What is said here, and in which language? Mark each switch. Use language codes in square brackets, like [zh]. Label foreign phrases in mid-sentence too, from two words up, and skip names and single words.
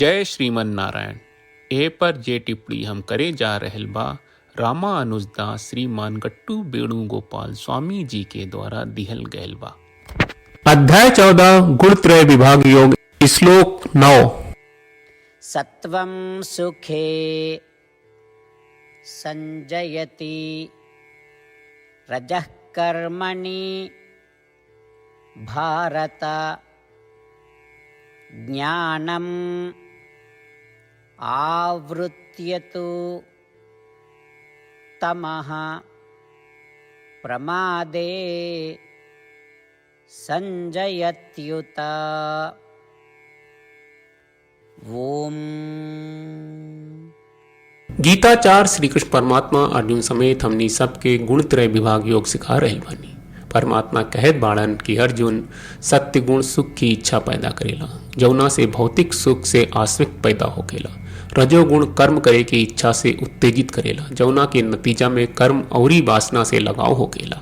[bho] जय श्रीमन नारायण। ए पर जे टिप्पणी हम करे जा रहल बा रामा अनुजदास श्रीमान गट्टू वेणुगोपाल स्वामी जी के द्वारा दिहल गयल बा। अध्याय 14 गुणत्रय विभाग योग श्लोक 9। [sa] सत्वं सुखे संजयति रजः कर्मणि भारत ज्ञानम् आवृत्यतु तमः प्रमादे संजयत्युत। ओम। [bho] गीताचार्य श्री कृष्ण परमात्मा अर्जुन समेत हमनी सबके गुणत्रय विभाग योग सिखा रहे बानी। परमात्मा कहत बाड़न कि अर्जुन सत्य गुण सुख की इच्छा पैदा करेला, जौना से भौतिक सुख से आसक्त पैदा होकेला। रजोगुण कर्म करे की इच्छा से उत्तेजित करेला, जौना के नतीजा में कर्म औरी वासना से लगाव होकेला।